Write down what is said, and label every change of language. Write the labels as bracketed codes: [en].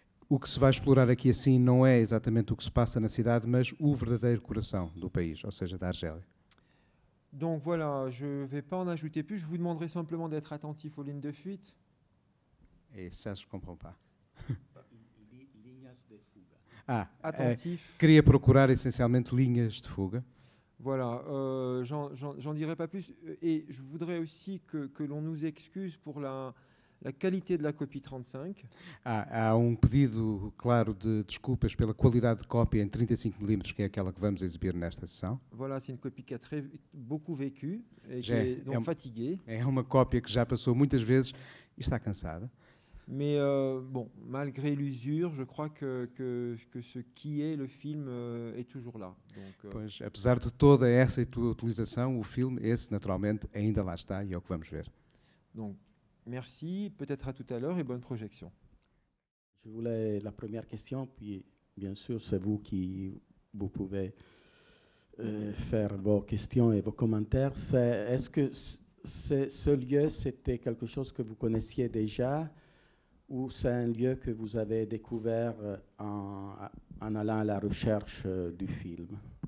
[pt] O que se vai explorar aqui assim não é exatamente o que se passa na cidade, mas o verdadeiro coração do país, ou seja, da Argélia. [fr] Donc voilà, je ne vais pas en ajouter plus. Je vous demanderai simplement d'être attentif aux lignes de fuite. Et ça, je ne comprends pas. [pt] Linhas de fuga. [fr] Attentif. [pt] Queria procurar essencialmente linhas de fuga. [fr] Voilà, j'en dirai pas plus. Et je voudrais aussi que l'on nous excuse pour la qualité de la copie 35. [pt] Há pedido claro de desculpas pela qualidade de cópia em 35mm, que é aquela que vamos exibir nesta sessão. [fr] Voilà, c'est une copie qui a beaucoup vécu et qui est donc fatiguée. [pt] É uma cópia que já passou muitas vezes e está cansada. [fr] Mais bon, malgré l'usure, je crois que ce qui est le film est toujours là. Donc, [pt] pois, apesar de toda essa utilização, o filme, esse naturalmente, ainda lá está e é o que vamos ver. [fr] Donc, merci, peut-être à tout à l'heure et bonne projection. Je voulais la première question, puis bien sûr c'est vous vous pouvez faire vos questions et vos commentaires. Est-ce que ce lieu, c'était quelque chose que vous connaissiez déjà ou c'est un lieu que vous avez découvert en allant à la recherche du film?